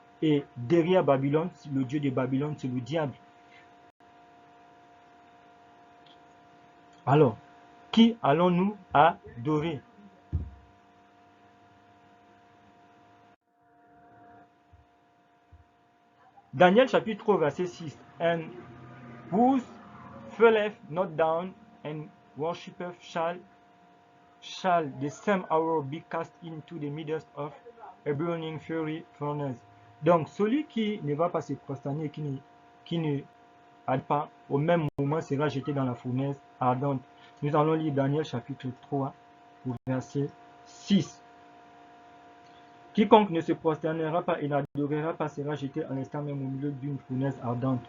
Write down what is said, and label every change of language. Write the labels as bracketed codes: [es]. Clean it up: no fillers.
[fr] Et derrière Babylone, le dieu de Babylone, c'est le diable. Alors, qui allons-nous adorer? Daniel chapitre 3 verset 6. [en] And whose falleth not down and worshippeth shall the same hour be cast into the midst of a burning fury furnace. [fr] Donc celui qui ne va pas se prosterner, qui ne a pas, au même moment sera jeté dans la fournaise ardente. Nous allons lire Daniel chapitre 3 au verset 6. Quiconque ne se prosternera pas et n'adorera pas sera jeté à l'instant même au milieu d'une fournaise ardente.